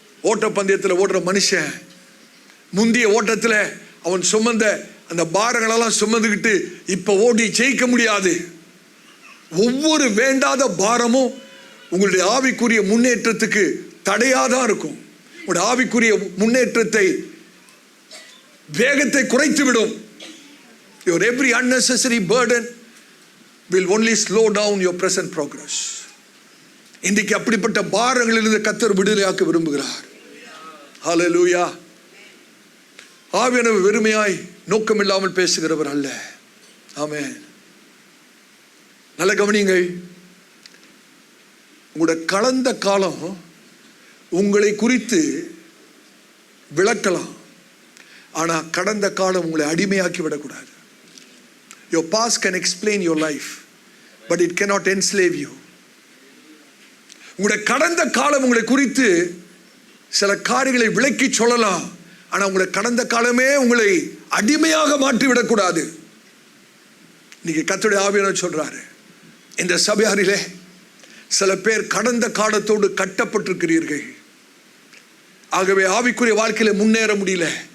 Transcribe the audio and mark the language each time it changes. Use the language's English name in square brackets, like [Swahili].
[Tamil] ஓட்ட பந்தயத்தில் ஓடுற மனுஷன் முந்திய ஓட்டத்தில் அவன் சுமந்த அந்த பாரங்களெல்லாம் சுமந்துக்கிட்டு இப்ப ஓடி ஜெயிக்க முடியாது. ஒவ்வொரு வேண்டாத பாரமும் உங்களுடைய ஆவிக்குரிய முன்னேற்றத்துக்கு தடையாதான் இருக்கும். உங்களுடைய ஆவிக்குரிய முன்னேற்றத்தை வேகத்தை குறைத்து விடும். [English] Your every unnecessary burden will only slow down your present progress. [Tamil] இன்றைக்கு அப்படிப்பட்ட பாரங்களிலிருந்து கர்த்தர் விடுதலையாக்க விரும்புகிறார். ஹல்லேலூயா. ஆவியானவர் வெறுமையாய் நோக்கம் இல்லாமல் பேசுகிறவர் அல்ல. ஆமென். நல்ல கவனியுங்கள். உங்களுடைய கடந்த காலம் உங்களை குறித்து விளக்கலாம், ஆனா கடந்த காலம் உங்களை அடிமையாக்கி விடக்கூடாது. [English] Your past can explain your life, but it cannot enslave you. [Tamil] உங்களுடைய கடந்த காலம் உங்களை குறித்து சில காரியங்களை விளக்கி சொல்லலாம், ஆனா உங்களுடைய கடந்த காலமே உங்களை அடிமையாக மாற்றி விடக்கூடாது. இன்னைக்கு கர்த்தருடைய ஆவியானவர் சொல்றாரு, இந்த சபையாரிலே சில பேர் கடந்த காலத்தோடு கட்டப்பட்டிருக்கிறீர்கள். ஆகவே ஆவிக்குரிய வாழ்க்கையில முன்னேற முடியல.